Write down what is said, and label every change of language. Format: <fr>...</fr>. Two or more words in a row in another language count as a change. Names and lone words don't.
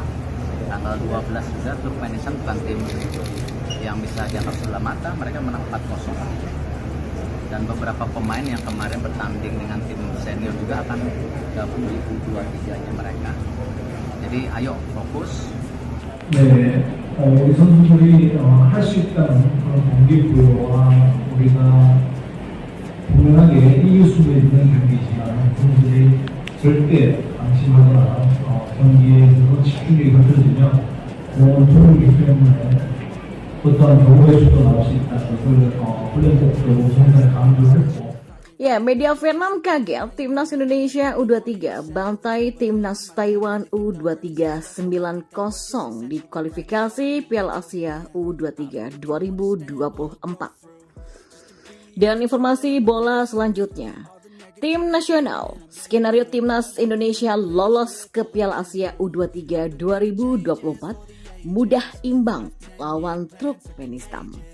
<id>Tanggal 12 juga Turkmenistan bukan tim yang bisa dianggap sebelah mata, mereka menang 4-0. Dan beberapa pemain yang kemarin bertanding dengan tim senior juga akan gabung di U23-nya mereka. jadi ayo fokus.</id> <ko>네, 우리 선수들이 할 수 있다는 그런 동기부여와 우리가 분명하게 이길 수 있는 경기지만 선수들이 절대 방심하거나 경기에 있어서 집중력이 흐트러지면 공을 돌리기 때문에 어떠한 경우의 수도 나올 수 있다는 것을 훈련 때도 상당히 강조를 했고.</ko> <id>Ya, media Vietnam kaget Timnas Indonesia U23 bantai Timnas Taiwan U23 9-0 di kualifikasi Piala Asia U23 2024. Dan informasi bola selanjutnya, tim nasional, skenario Timnas Indonesia lolos ke Piala Asia U23 2024 mudah imbang lawan Turkmenistan.</id>